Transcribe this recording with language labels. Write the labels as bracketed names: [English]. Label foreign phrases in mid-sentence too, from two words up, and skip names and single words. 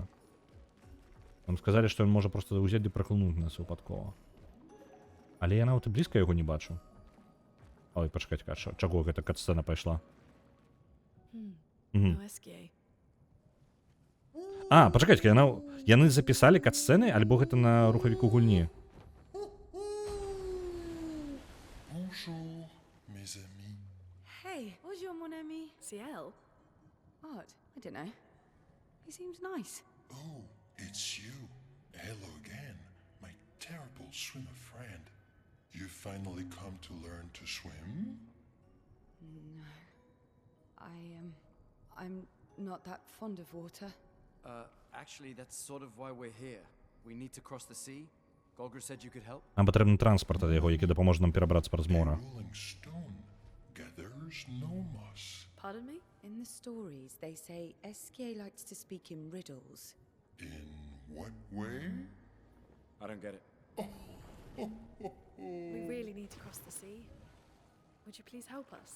[Belarusian] Нам сказалі, што ён можа просто ўзяць і праклунуць нас выпадкова. Але я нават і блізка яго не бачу. Ой, пачакайце, чаго гэта кат-сцэна пайшла? [English] No SK. [Belarusian] А, пачакайце, яны запісалі кат-сцэны, альбо гэта на рухавіку гульні? [French] Bonjour, mes amis. Hey, bonjour, mon ami. [English] CL? What? I don't know. He seems nice. Oh, it's you. Hello again, my terrible swimmer friend. You finally come to learn to swim? No. I'm not that fond of water. Actually, that's sort of why we're here. We need to cross the sea. Golgra said you could help. [Belarusian] Нам патрэбны транспарт ад яго, які дапаможа нам перабрацца праз мора. [English] Rolling stone gathers no moss. Pardon me? In the stories, they say SK likes to speak in riddles. In what way? I don't get it. We really need to cross the sea. Would you please help us?